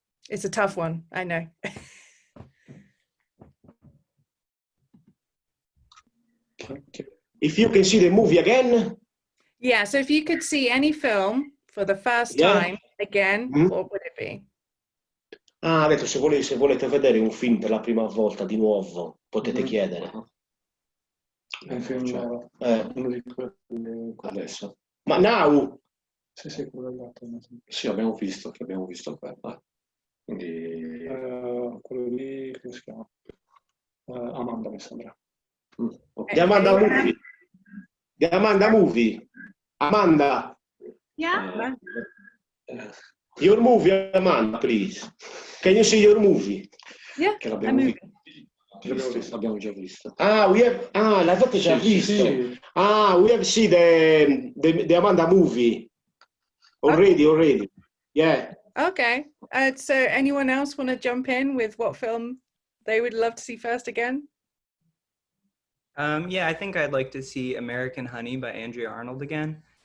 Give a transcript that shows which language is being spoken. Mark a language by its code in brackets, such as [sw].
[en] It's a tough one, I know. If you can see the movie again? Yeah, so if you could see any film for the first time again, what would it be? [it] Ah, ha detto se volete vedere un film per la prima volta di nuovo, potete chiedere. Un film nuovo. Uno di quelli Adesso. Ma [en] now? [it] Sì, quello dell'altro. Sì, abbiamo visto quello. Quindi... quello lì, come si chiama? Amanda, mi sembra. [en] Okay. Amanda movie. The Amanda movie. Amanda. Yeah. Your movie, Amanda, please. Can you see your movie? Yeah, [it] Che l'abbiamo l'abbiamo già visto. L'avete già visto? Sì. [en] We have seen the Amanda movie. Already. Yeah. Okay. So anyone else want to jump in with what film they would love to see first again? Yeah, I think I'd like to see American Honey by Andrea Arnold again.